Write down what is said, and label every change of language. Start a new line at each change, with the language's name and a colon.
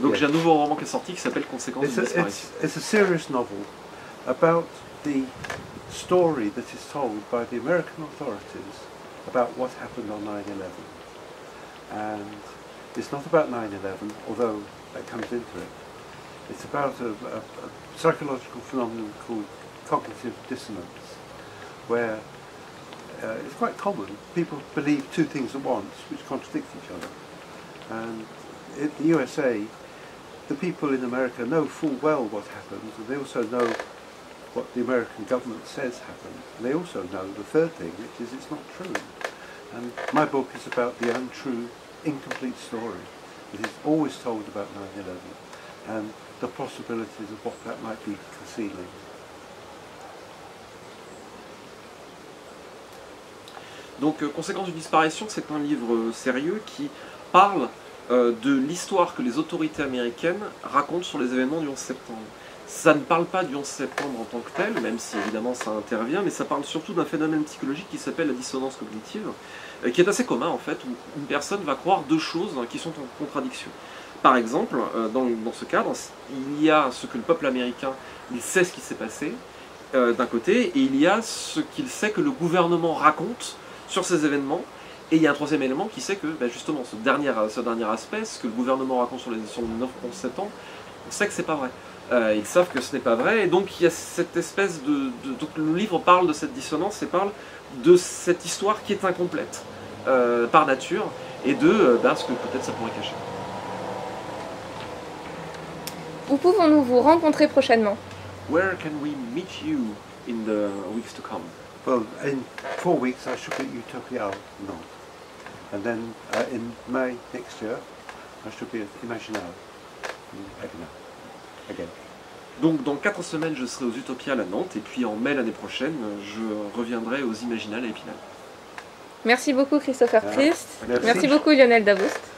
French: Donc j'ai un nouveau roman qui est sorti qui s'appelle Conséquences d'une disparition.
English: It's a serious novel about the story that is told by the American authorities about what happened on 9/11. And it's not about 9/11, although that comes into it. It's about a psychological phenomenon called cognitive dissonance, where it's quite common. People believe two things at once, which contradict each other. And in the USA, the people in America know full well what happens, and they also know what the American government says happened. And they also know the third thing, which is it's not true. And my book is about the untrue, incomplete story that is always told about 9/11 and the possibilities of what that might be concealing.
French: Donc Conséquences d'une disparition, c'est un livre sérieux qui parle de l'histoire que les autorités américaines racontent sur les événements du 11 septembre. Ça ne parle pas du 11 septembre en tant que tel, même si évidemment ça intervient, mais ça parle surtout d'un phénomène psychologique qui s'appelle la dissonance cognitive, qui est assez commun en fait, où une personne va croire deux choses qui sont en contradiction. Par exemple, dans ce cadre, il y a ce que le peuple américain, il sait ce qui s'est passé, d'un côté, et il y a ce qu'il sait que le gouvernement raconte sur ces événements, et il y a un troisième élément qui sait que justement ce dernier aspect, ce que le gouvernement raconte sur le 11 septembre, on sait que c'est pas vrai. Ils savent que ce n'est pas vrai, et donc il y a cette espèce donc le livre parle de cette dissonance et parle de cette histoire qui est incomplète par nature, et de ce que peut-être ça pourrait cacher. Où pouvons-nous vous rencontrer prochainement? Where can we meet you in the weeks to come?
English: Well, in 4 weeks I shall be at Utopia Nantes, and then in May next year I shall be at Imaginal in Epinal again.
French: Donc dans 4 semaines, je serai aux Utopiales à Nantes, et puis en mai l'année prochaine, je reviendrai aux Imaginales à Épinal. Merci beaucoup Christopher Christ. Merci. Merci beaucoup Lionel Davoust.